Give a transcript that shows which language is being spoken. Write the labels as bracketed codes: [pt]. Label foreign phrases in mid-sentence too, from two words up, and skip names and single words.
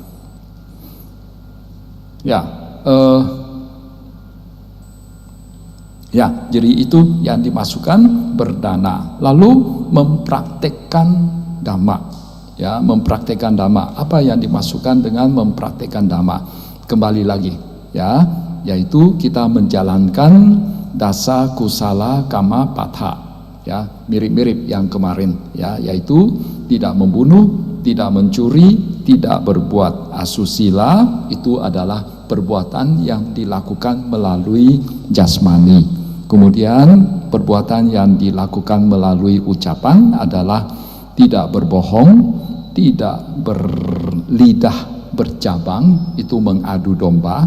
[id] Jadi itu yang dimasukkan berdana. Lalu mempraktekkan dhamma. Ya, mempraktekkan dhamma. Apa yang dimasukkan dengan mempraktekkan dhamma? Kembali lagi, ya, yaitu kita menjalankan [pi] dasa kusala kama patha. [id] Ya, mirip-mirip yang kemarin, ya, yaitu tidak membunuh, tidak mencuri, tidak berbuat asusila. Itu adalah perbuatan yang dilakukan melalui jasmani. Kemudian perbuatan yang dilakukan melalui ucapan adalah tidak berbohong, tidak berlidah bercabang, itu mengadu domba.